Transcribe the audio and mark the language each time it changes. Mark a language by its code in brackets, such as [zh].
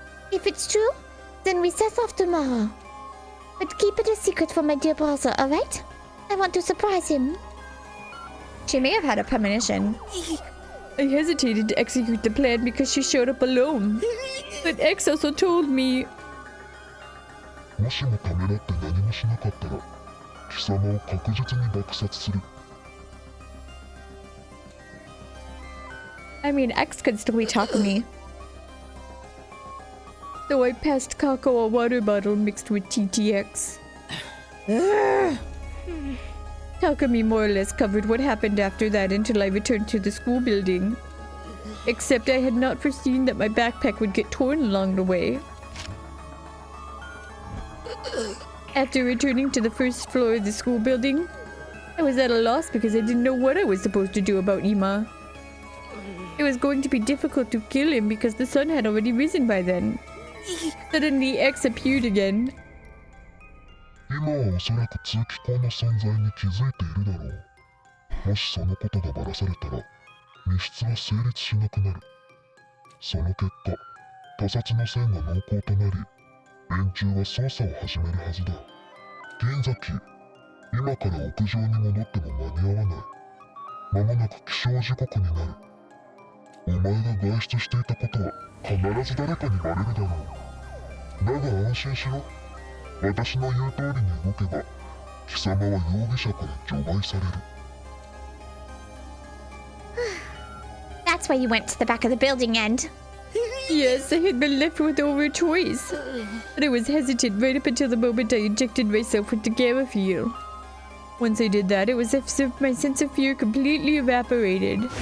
[en] If it's true, then we set off tomorrow. But keep it a secret from my dear brother, alright? I want to surprise him. She may have had a premonition. I hesitated to execute the plan because she showed up alone. But X also told me... [ja] もしもためらって何もしなかったら、貴様を確実に爆殺する。 [en] I mean, X could still be talking to me. So I passed Kako a water bottle mixed with TTX. Takumi more or less covered what happened after that until I returned to the school building. Except I had not foreseen that my backpack would get torn along the way. After returning to the first floor of the school building, I was at a loss because I didn't know what I was supposed to do about Ima. It was going to be difficult to kill him because the sun had already risen by then. Suddenly, X appeared again. [ja] 今はおそらく通気口の存在に気づいているだろう。もしそのことがバラされたら、密室は成立しなくなる。その結果、他殺の線が濃厚となり、連中は捜査を始めるはずだ。銀崎、今から屋上に戻っても間に合わない。間もなく起床時刻になる。お前が外出していたことは必ず誰かにバレるだろう。だが安心しろ。私の言う通りに動けば、貴様は容疑者から除外される。 [en] That's why you went to the back of the building and... Yes, I had been left with over a choice. But I was hesitant right up until the moment I injected myself with the gamma fuel. Once I did that, it was as if my sense of fear completely evaporated.